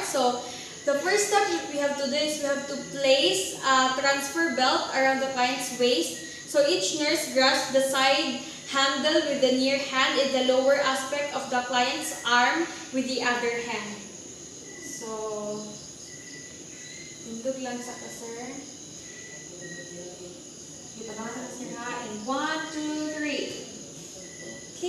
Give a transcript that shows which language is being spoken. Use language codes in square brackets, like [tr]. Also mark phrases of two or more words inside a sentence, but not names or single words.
[en] So the first step that we have to do is we have to place a transfer belt around the client's waist. So each nurse grasps the side handle with the near hand in the lower aspect of the client's arm with the other hand. So, [hil] tindog lang sa sir. Ipanakan na sir ha. [en] And 1, 2, 3. Okay?